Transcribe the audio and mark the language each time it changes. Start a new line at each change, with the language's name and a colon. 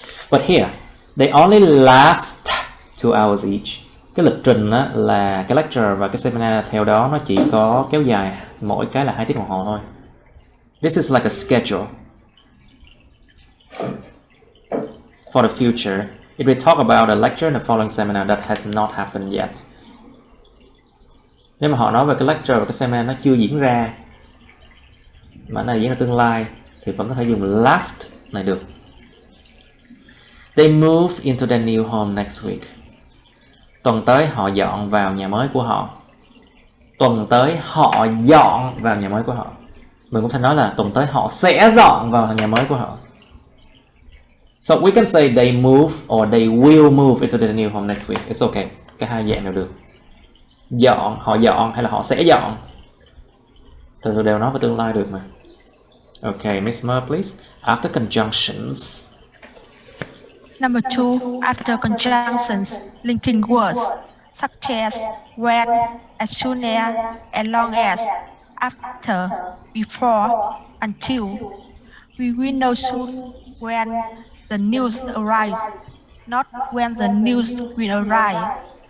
English: But here, they only last 2 hours each.
Vietnamese: Cái lịch trình á, là cái lecture và cái seminar theo đó nó chỉ có kéo dài mỗi cái là 2 tiếng đồng hồ thôi.
English: This is like a schedule for the future. It will talk about a lecture and the following seminar that has not happened yet.
Vietnamese: Nếu mà họ nói về cái lecture và cái seminar nó chưa diễn ra mà nó diễn ra tương lai thì vẫn có thể dùng last này được.
English: They move into their new home next week.
Vietnamese: Tuần tới họ dọn vào nhà mới của họ. Tuần tới họ dọn vào nhà mới của họ. Mình cũng thể nói là tuần tới họ sẽ dọn vào nhà mới của họ.
English: So we can say they move or they will move into their new home next week. It's okay.
Vietnamese: Cả hai dạng đều được. Dọn, họ dọn hay là họ sẽ dọn. Từ đều nói về tương lai được mà.
English: Okay, Miss Mer, please. After conjunctions. Number 2, after conjunctions, linking words such as when, as soon as long as, after, before, until. We will know soon when the news arrives, not when the news will arrive.